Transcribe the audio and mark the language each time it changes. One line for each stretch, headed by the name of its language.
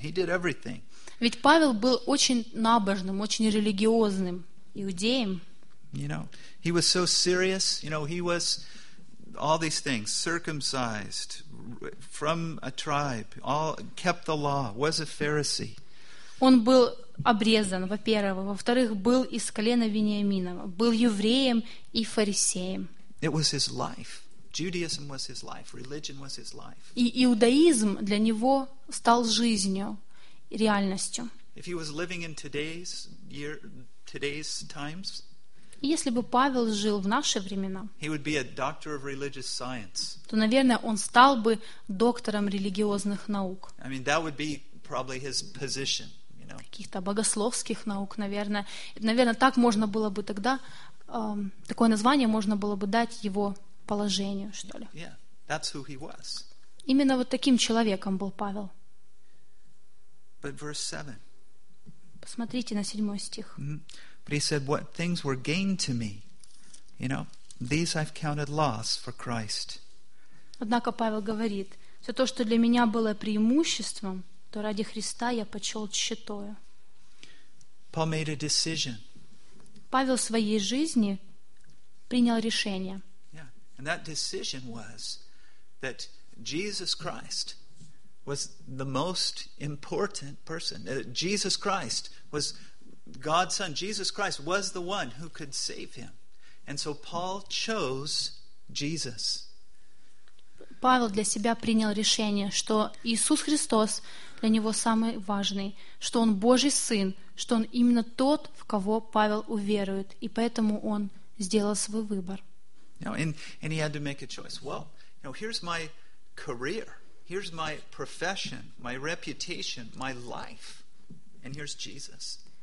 English: He did everything.
Russian: Ведь Павел был очень набожным, очень религиозным иудеем.
English: You know, he was so serious, you know, he was all these things, circumcised from a tribe, all kept the law, was a Pharisee.
Russian: Он был обрезан, во-первых, во-вторых, был из колена Вениаминова, был евреем и фарисеем.
English: It was his life. Judaism was his life. Religion was his life.
Russian: И иудаизм для него стал жизнью. реальностью.
English: If he was living in today's year, today's times,
Russian: если бы Павел жил в наши времена,
English: he would be a doctor of religious science.
Russian: То, наверное, он стал бы доктором религиозных наук.
English: I mean, that would be probably his position.
Russian: Каких-то богословских наук, наверное. Наверное, так можно было бы тогда, такое название можно было бы дать его положению, что ли.
English: Yeah, that's who he was.
Russian: Именно вот таким человеком был Павел.
English: But verse 7.
Russian: Посмотрите на 7 стих.
English: But he said, what things were gained to me, you know, these I've counted loss for Christ.
Russian: Однако Павел говорит, все то, что для меня было преимуществом, то ради Христа я почел тщетою.
English: Paul made a decision.
Russian: Павел в своей жизни принял решение.
English: Yeah. And that decision was that Jesus Christ was the most important person. Jesus Christ was God's Son. Jesus Christ was the one who could save him. And so Paul chose Jesus.
Russian: Павел для себя принял решение, что Иисус Христос для него самый важный, что он Божий Сын, что он именно тот, в кого Павел уверует, и поэтому он сделал свой выбор.
English: Now, and he had to make a choice. Well, you know, here's my career, here's my profession, my reputation, my life, and here's Jesus.